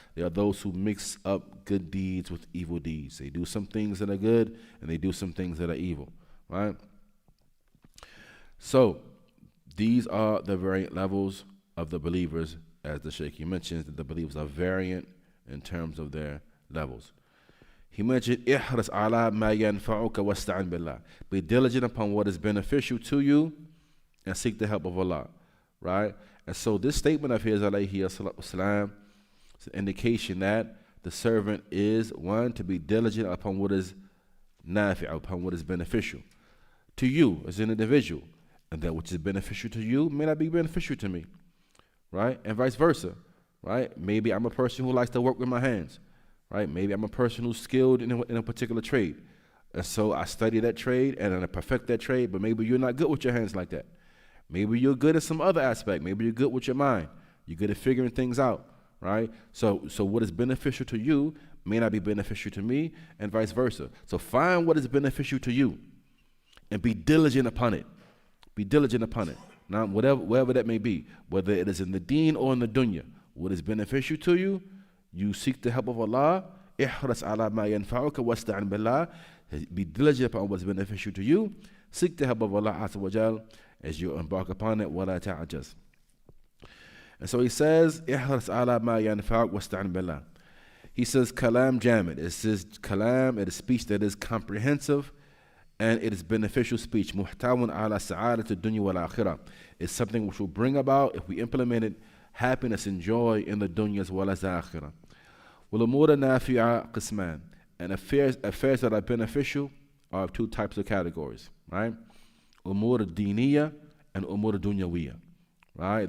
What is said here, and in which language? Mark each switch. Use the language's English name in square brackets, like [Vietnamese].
[English] They are those who mix up good deeds with evil deeds. They do some things that are good and they do some things that are evil, right? So these are the variant levels of the believers. As the Shaykh mentions, that the believers are variant in terms of their levels. [Arabic] He mentioned, احرص على ما ينفعك واستعن بالله. [English] Be diligent upon what is beneficial to you and seek the help of Allah, right? And so this statement of his, alayhi as-salam, is an indication that the servant is, one, to be diligent upon what is nafi', upon what is beneficial to you as an individual, and that which is beneficial to you may not be beneficial to me, right? And vice versa, right? Maybe I'm a person who likes to work with my hands, right? Maybe I'm a person who's skilled in a particular trade, and so I study that trade and I perfect that trade, but maybe you're not good with your hands like that. Maybe you're good at some other aspect. Maybe you're good with your mind. You're good at figuring things out, right? So what is beneficial to you may not be beneficial to me, and vice versa. So find what is beneficial to you and be diligent upon it. Be diligent upon it. Now, whatever that may be, whether it is in the deen or in the dunya, what is beneficial to you, you seek the help of Allah. [Arabic] احرص على ما ينفعك واستعن بالله. [English] Be diligent upon what is beneficial to you. Seek the help of Allah Azza wa Jal as you embark upon it. [Arabic] ولا تعجز. [English] And so he says, احرص على ما ينفعك واستعن بالله. He says, kalam jamid. It says kalam, it is speech that is comprehensive and it is beneficial speech. [Arabic] محتوى على سعادة الدنيا والآخرة. [English] It's something which will bring about, if we implement it, happiness and joy in the dunya as well as the akhirah. [Arabic] والأمور النافعة قسمان. [English] And affairs that are beneficial are of two types of categories, right? Umur al-diniyya and umur al-dunyawiyya, right?